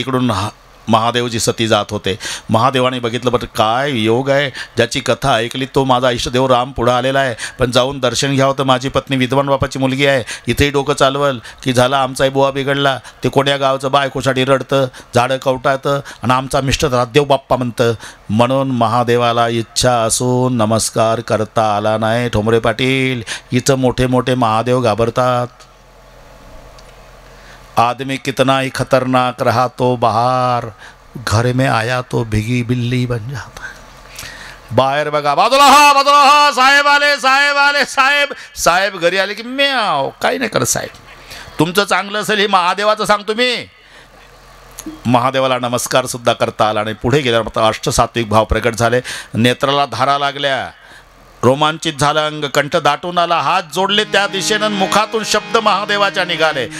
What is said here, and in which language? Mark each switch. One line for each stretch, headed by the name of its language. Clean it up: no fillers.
Marathi: इकडून महादेवजी सती जात होते. महादेवाने बघितलं, बरं काय योग आहे, ज्याची कथा ऐकली तो माझा इष्टदेव राम पुढं आलेला आहे, पण जाऊन दर्शन घ्यावं तर माझी पत्नी विद्वान बापाची मुलगी आहे, इथेही डोकं चालवल की झाला आमचाही बुवा बिघडला. ते कोण्या गावचं बायकोसाठी रडतं, झाडं कवटाळतं आणि आमचा मिस्टर देव बाप्पा म्हणतं. म्हणून महादेवाला इच्छा असून नमस्कार करता आला नाही. ठोंबरे पाटील, इथं मोठे मोठे महादेव घाबरतात.
Hindi: आदमी कितना ही खतरनाक रहा तो बाहर, घर में आया तो भिगी बिल्ली बन जाता है.
Marathi: बाहेर बघा, बाजूला हा, साहेब आले, साहेब आले, साहेब. साहेब घरी आले की म्याव, काही नाही करत साहेब. तुमचं चांगलं असेल हे महादेवाचं सांगतो मी. महादेवाला नमस्कार सुद्धा करता आला आणि पुढे गेल्यावर मात्र अष्टसात्विक भाव प्रकट झाले. नेत्राला धारा लागल्या, रोमांचित झालं अंग, कंठ दाटून आला, हात जोडले त्या दिशेनं, मुखातून शब्द महादेवाच्या निघाले.